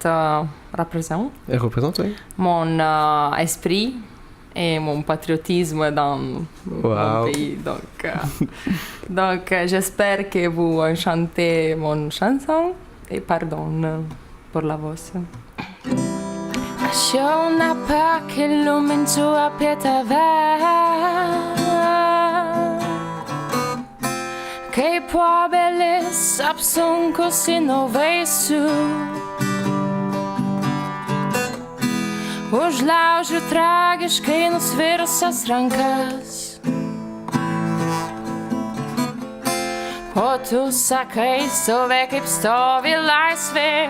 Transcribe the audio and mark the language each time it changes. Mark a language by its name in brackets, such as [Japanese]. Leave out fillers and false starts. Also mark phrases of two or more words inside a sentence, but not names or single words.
[French] Elle représente, oui. mon esprit et mon patriotisme dans mon pays. Donc j'espère que vous chantez mon chanson et pardon pour la voix. [Lithuanian] Aš jau nepakeliu minčių apie tave, kaip obelis apsunkusi nuo vaisių. Užlaužiu tragiškai nusvirusias rankas, o tu sakai, stovi kaip stovi laisvė.